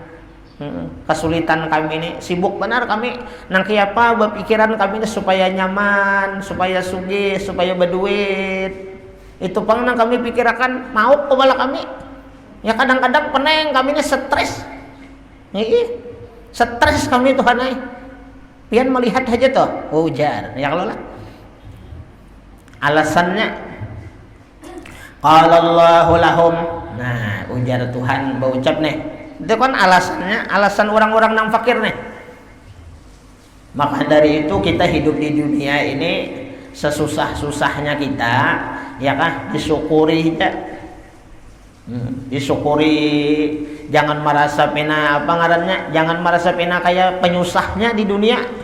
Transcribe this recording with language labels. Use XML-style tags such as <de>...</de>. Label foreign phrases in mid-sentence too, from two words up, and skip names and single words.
<bjn>Kesulitan kami ini, sibuk benar kami nang kiapa berpikiran kami ini supaya nyaman, supaya sugih, supaya berduit. Itu pang nang kami pikirkan mau kepala kami. Ya kadang-kadang peneng kami ini stres. Stres kami Tuhan ai. Pian melihat aja toh, ujar. Ya kalau lah. Alasannya</bjn> <ar>qala Allahu lahum.</ar> <bjn>Nah, ujar Tuhan berucap nih. Itu kan alasannya, alasan orang-orang nang fakir nih. Maka dari itu kita hidup di dunia ini sesusah-susahnya kita, ya kan, disyukuri ya. Disyukuri, jangan merasa pena apa ngarannya, jangan merasa pena kayak penyusahnya di dunia.</bjn>